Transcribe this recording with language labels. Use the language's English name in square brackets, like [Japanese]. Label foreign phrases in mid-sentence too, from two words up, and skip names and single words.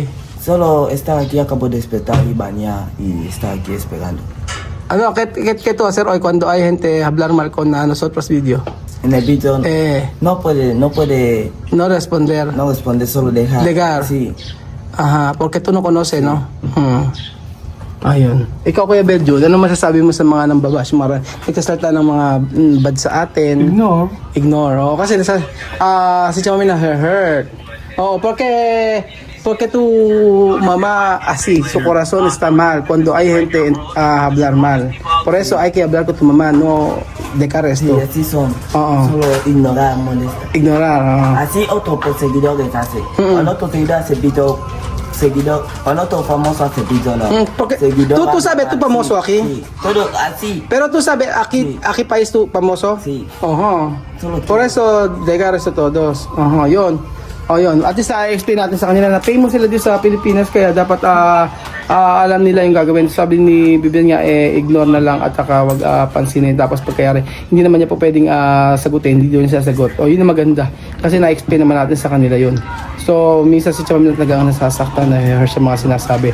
[Spanish] Solo estar aquí, acabo de despertar y bañar y estar aquí esperando. ¿Qué tú vas a hacer hoy cuando hay gente hablar mal con nosotros video? En el video no puede No responder. no responder, solo dejar. Sí. Aha, porque tú no conoces, no? [Filipino] Ayun. Ikaw, Kuya Berjo, ano masasabi mo sa mga nambabash, mga nagsasalta ng mga bad sa atin? Ignore. Oh, kasi si Chama na hurt. [Spanish] Oh, porque tu mamá así, su corazón está mal cuando hay gente hablar mal. Por eso hay que hablar con tu mamá, no dejar esto. Y así son. Solo ignorar, molesta. Ignorar. Así otro seguidor que hace. Cuando otro seguidor hace video, cuando otro famoso hace video, no. Porque tú sabes, tú famoso aquí. Sí, todo así. Pero tú sabes, aquí país tú famoso? Sí. Por eso, degar eso todos. [Filipino] Yun. Yun. [English] At least [Filipino] explain natin sa kanila na famous sila dito sa Pilipinas, kaya dapat alam nila yung gagawin. Sabi ni Bibian nga, ignore na lang at wag pansinin. Tapos pagkayari, hindi naman niya po pwedeng sagutin, hindi doon siya sagot. Yun ang maganda. Kasi na-explain naman natin sa kanila yun. So, minsan si Chama talagang nasasaktan na sa mga sinasabi.